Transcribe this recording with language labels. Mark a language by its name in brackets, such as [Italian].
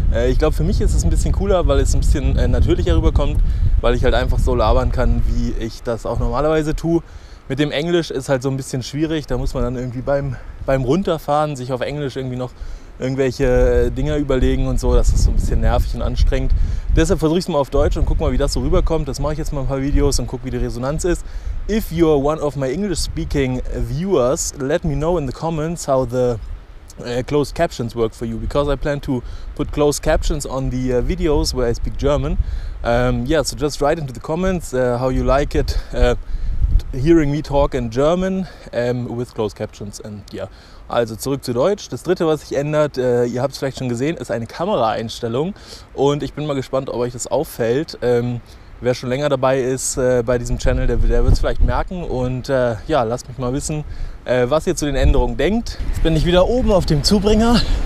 [German] Ich glaube, für mich ist es ein bisschen cooler, weil es ein bisschen natürlicher rüberkommt, weil ich halt einfach so labern kann, wie ich das auch normalerweise tue. Mit dem Englisch ist halt so ein bisschen schwierig. Da muss man dann irgendwie beim Runterfahren sich auf Englisch irgendwie noch irgendwelche Dinger überlegen und so. Das ist so ein bisschen nervig und anstrengend. Deshalb versuche ich es mal auf Deutsch und gucke mal, wie das so rüberkommt. Das mache ich jetzt mal ein paar Videos und gucke, wie die Resonanz ist. [English] If you're one of my English-speaking viewers, let me know in the comments how the closed captions work for you, because I plan to put closed captions on the videos where I speak German. Yeah, so just write into the comments how you like it, hearing me talk in German with closed captions. And yeah. [German] Also zurück zu Deutsch. Das Dritte, was sich ändert, ihr habt es vielleicht schon gesehen, ist eine Kameraeinstellung. Und ich bin mal gespannt, ob euch das auffällt. Wer schon länger dabei ist bei diesem Channel, der wird es vielleicht merken. Und ja, lasst mich mal wissen, was ihr zu den Änderungen denkt. Jetzt bin ich wieder oben auf dem Zubringer.